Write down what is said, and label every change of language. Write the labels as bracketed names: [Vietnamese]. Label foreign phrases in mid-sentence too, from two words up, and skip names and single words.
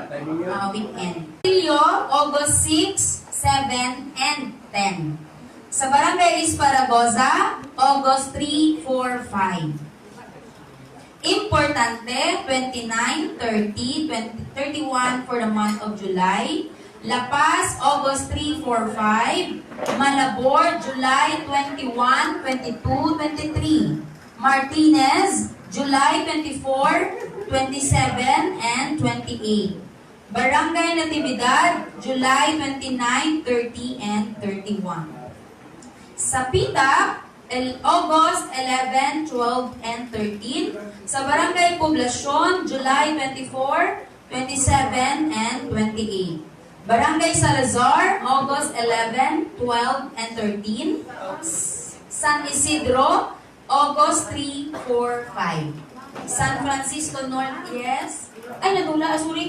[English] Rio, August 6, 7, and 10. Sa Barangay Esparagoza, August 3, 4, 5. Importante, 29, 30, 31 for the month of July. La Paz, August 3, 4, 5. Malabor, July 21, 22, 23. Martinez, July 24, 27, and 28. Barangay Natividad, July 29, 30, and 31. Sa Pita, August 11, 12, and 13. Sa Barangay Poblacion, July 24, 27, and 28. Barangay Salazar, August 11, 12, and 13. San Isidro, August 3, 4, 5. San Francisco North, yes. [Bikol] Ay, nadula, sorry.